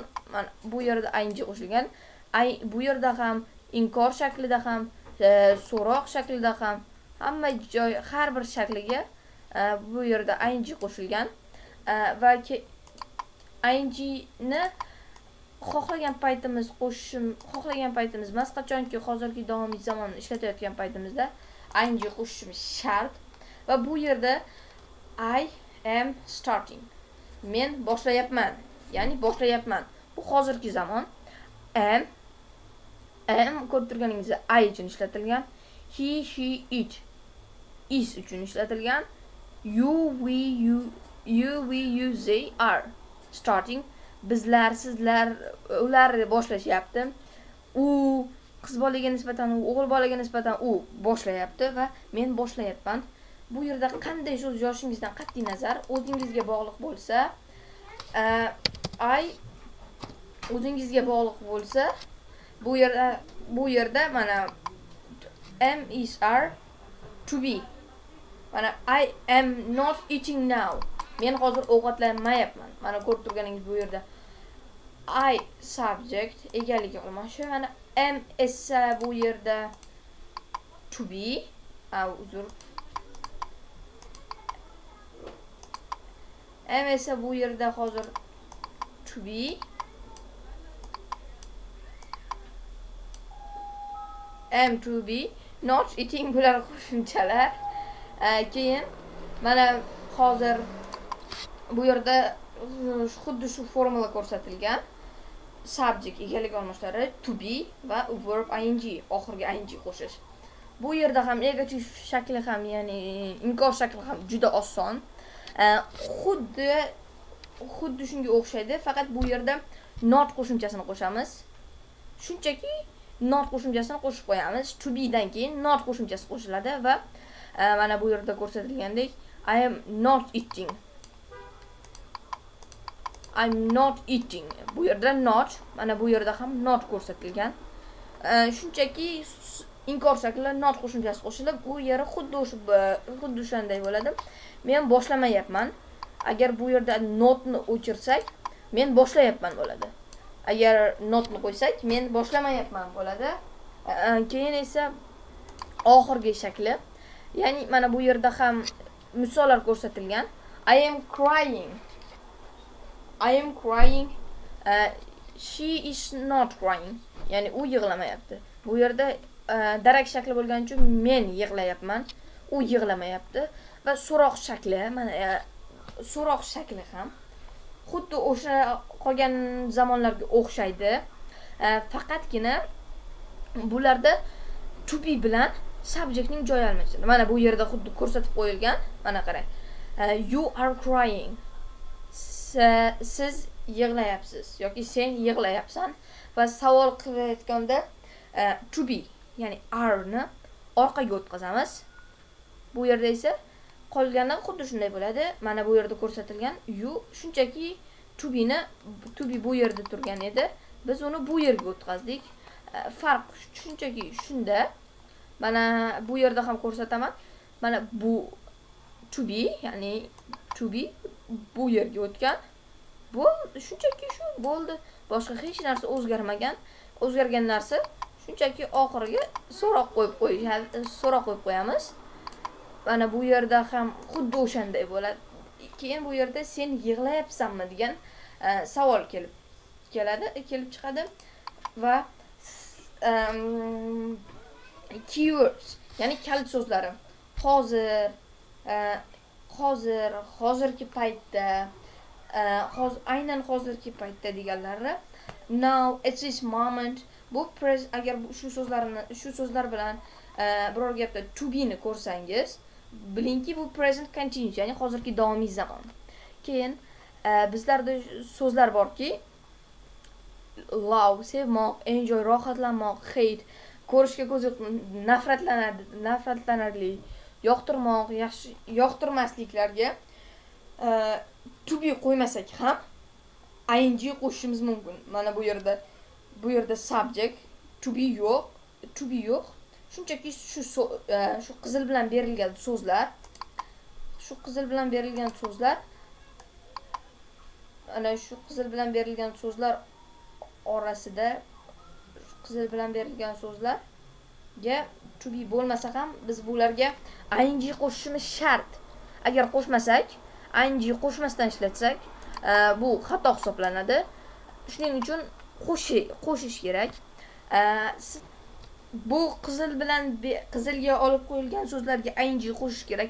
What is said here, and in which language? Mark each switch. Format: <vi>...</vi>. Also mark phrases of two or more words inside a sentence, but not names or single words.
<uz>Mana bu yerda ing qo'shilgan. Bu yerda ham inkor shaklida ham, so'roq shaklida ham, hamma joy, har bir shakliga bu yerda ing qo'shilgan va ing ni xohlagan paytimiz emas, qachonki hozirgi davomiy zamonni ishlatayotgan paytimizda ing qo'shishimiz shart. Va bu yerda</uz> <en>I am starting,</en> <uz>men boshlayapman, ya'ni boshlayapman. Bu hozirgi zamon. Am ko'rib turganingizdek I uchun ishlatilgan.</uz> <en>He, she, it is uchun ishlatilgan. You, we, you, they are starting.</en> <uz>Bizlar, sizlar, ular boshlashyapti. U qiz bolaga nisbatan, o'g'il bolaga nisbatan u boshlayapti va men boshlayapman. Bu yerda qanday so'z yozishingizdan qat'iy nazar o'zingizga bog'liq bo'lsa, o'zingizga bog'liq bo'lsa, bu yerda mana</uz> <en>am, is, are, to be. Mana I am not eating now.</en> <uz>Men hozir ovqatlanmayapman. Mana ko'rib turganingiz bu yerda</uz> <en>I subject</en> <uz>egalik olmoqchi. Mana am esa bu yerda</uz> <en>to be,</en> <uz>am esa bu yerda hozir</uz> <en>to be. Am to be, not eating</en> <uz>bular qo'shimchalar. Keyin mana hozir bu yerda xuddi shu formula ko'rsatilgan. Subject egalik olmoshlari</uz> <en>to be</en> <uz>va</uz> <en>verb ing,</en> <uz>oxirgi ing qo'shish. Bu yerda ham negativ shakli ham, ya'ni inkor shakli ham juda oson. Xuddi shunga o'xshaydi, faqat bu yerda not qo'shimchasini qo'shamiz. Shunchaki not qo'shimchasini qo'shib qo'yamiz.</uz> <en>To be</en> <uz>dan keyin not qo'shimchasi qo'shiladi va mana bu yerda ko'rsatilgandek</uz> <en>I am not eating. I'm not eating.</en> <uz>Bu yerda not, mana bu yerda ham not ko'rsatilgan. Shunchaki inkor shaklida not qo'shimchasi qo'shilib, bu yeri xuddi o'shanday bo'ladi. Men boshlamayapman. agar bu yerda notni o'chirsak, men boshlayapman bo'ladi. Agar notni qo'ysak, men boshlamayapman bo'ladi. Keyin esa oxirgi shakli, ya'ni mana bu yerda ham misollar ko'rsatilgan.</uz> <en>I am crying. I am crying. She is not crying.</en> <uz>Ya'ni u yig'lamayapti. Bu yerda darak shakli bo'lgani uchun men yig'layapman, u yig'lamayapti. Va so'roq shakli, mana so'roq shakli ham xuddi o'sha qolgan zamonlarga o'xshaydi. Faqatgina bularda</uz> <en>to be</en> <uz>bilan subjectning joyi almashadi. Mana bu yerda xuddi ko'rsatib qo'yilgan. Mana qarang.</uz> <en>You are crying.</en> <uz>Siz yig'layapsiz yoki sen yig'layapsan va savol qilayotganda</uz> <en>to be,</en> <uz>ya'ni are ni orqaga o'tkazamiz. Bu yerda esa qolgandan xuddi shunday bo'ladi. Mana bu yerda ko'rsatilgan you shunchaki</uz> <en>to be</en> <uz>bu yerda turgan edi. Biz uni bu yerga o'tkazdik. Farq shunchaki shunda. Mana bu yerda ham ko'rsataman. Mana bu</uz> <en>to be,</en> <uz>ya'ni</uz> <en>to be</en> <uz>bu yerga o'tgan. Bu shunchaki shu bo'ldi. Boshqa hech narsa o'zgarmagan. O'zgargan narsa shunchaki oxiriga so'roq qo'yib qo'yamiz. Mana bu yerda ham xuddi o'shanday bo'ladi. Keyin bu yerda sen yig'layapsanmi degan savol kelib chiqadi va keywords, ya'ni kalit so'zlari. Hozirgi paytda, aynan hozirgi paytda deganlari.</uz> <en>Now, at this moment.</en> <uz>Bu agar shu so'zlar bilan biror gapda</uz> <en>to be</en> <uz>ni ko'rsangiz, bilingki bu</uz> <en>present continuous,</en> <uz>ya'ni hozirgi davomiy zamon. Keyin bizlarda so'zlar borki, love, sevmoq, enjoy, rohatlanmoq, hate, ko'rishga ko'zi nafratlanarli, yoqtirmoq, yaxshi yoqtirmasliklarga</uz> <en>to be</en> <uz>qo'ymasak ham ing qo'shishimiz mumkin. Mana bu yerda</uz> <en>subject to be</en> <uz>yo'q. Shunchaki shu qizil bilan berilgan ana shu qizil bilan berilgan so'zlar orasida qizil bilan berilgan so'zlarga</uz> <en>to be</en> <uz>bo'lmasa ham biz bularga ing qo'shishimiz shart. Agar qo'shmasak, ing qo'shmasdan ishlatsak, bu xato hisoblanadi. Shuning uchun qo'shish kerak. Bu qizilga olib qo'yilgan so'zlarga ing qo'shish kerak.</uz>